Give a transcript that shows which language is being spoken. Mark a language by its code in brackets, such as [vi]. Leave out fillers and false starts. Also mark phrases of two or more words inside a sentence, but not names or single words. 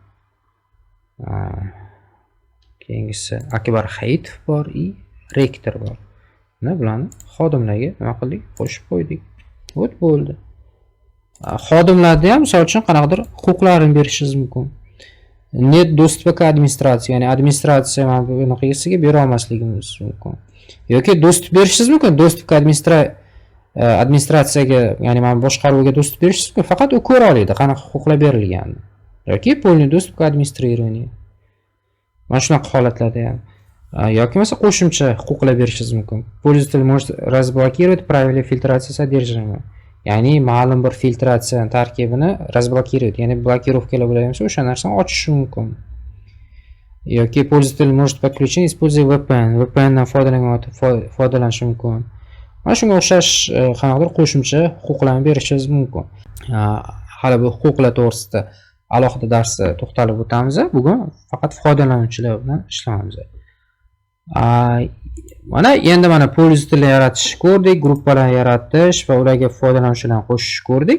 [uz] Keyingisi Akbar Hayitov bor и rektor bor. Mana bularni xodimlarga nima qildik? Qo'shib qo'ydik. Bo'ldi. Xodimlarda ham misol uchun qanaqadir huquqlarini berishingiz mumkin. [ru] Net доступа к администрации, [uz] ya'ni administratsiya mana bunaqasiga bera olmasligimiz mumkin. Yoki доступ berishingiz mumkin. [ru] Доступ к [uz] administratsiyaga, ya'ni mana boshqaruvga доступ berishingiz mumkin. Faqat u ko'ra oladi, qanaqa huquqlar berilganini. [ru] Yoki полный доступ к администрированию. [uz] Mana shunaqa holatlarda ham. Yoki mesela qo'shimcha huquqlar berishingiz mumkin. [ru] Пользователь может разблокировать правила фильтрации содержимого. [uz] Ya'ni ma'lum bir filtratsiya tarkibini разблокировать, ya'ni blokirovkalar bo'ladigan bo'lsa, o'sha narsani ochishi mumkin. [ru] Yoki пользователь может подключить, используя VPN. [uz] VPN dan foydalanishi mumkin. Mana shunga o'xshash qanaqadir qo'shimcha huquqlarni berishingiz mumkin. Hali bu huquqlar to'g'risida alohida darsda to'xtalib o'tamiz. Bugun faqat foydalanuvchilar bilan ishlaymiz. Mana pользователь yaratish ko'rdik, gruppalar yaratish va ularga foydalanuvchilarni qo'shish ko'rdik.